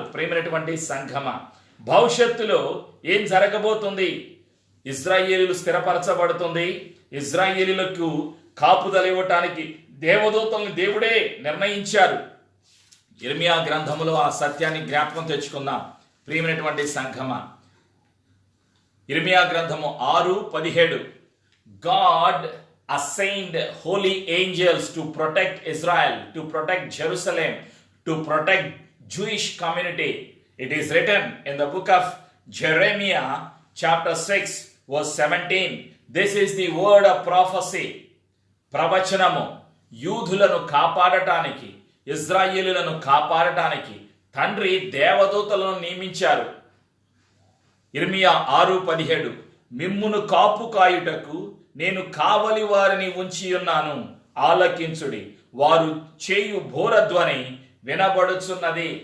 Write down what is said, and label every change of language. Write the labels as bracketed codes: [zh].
[te] ప్రియమైనటువంటి సంఘమా, భవిష్యత్తులో ఏం జరగబోతుంది? ఇజ్రాయేలీలు స్థిరపరచబడుతుంది. ఇజ్రాయేలీలకు కాపుదల ఇవ్వటానికి దేవదూతల్ని దేవుడే నిర్ణయించారు. యిర్మీయా గ్రంథములో ఆ సత్యాన్ని జ్ఞాపకం తెచ్చుకుందాం. ప్రియమైనటువంటి సంఘమ, ఇర్మియా గ్రంథము 6:17, [en] God assigned holy angels to protect Israel, to protect Jerusalem, to protect Jewish community. It is written in the book of Jeremiah chapter 6 verse 17. This is the word of prophecy. [te] ప్రవచనము యూదులను కాపాడటానికి, ఇజ్రాయేలులను కాపాడటానికి తండ్రి దేవదూతలను నియమించారు. ఇర్మియా 6:17, మిమ్మును కాపు కాయుటకు నేను కావలి వారిని ఉంచి ఉన్నాను, ఆలకించుడి, వారు చేయు బోరధ్వని వినబడుచున్నది.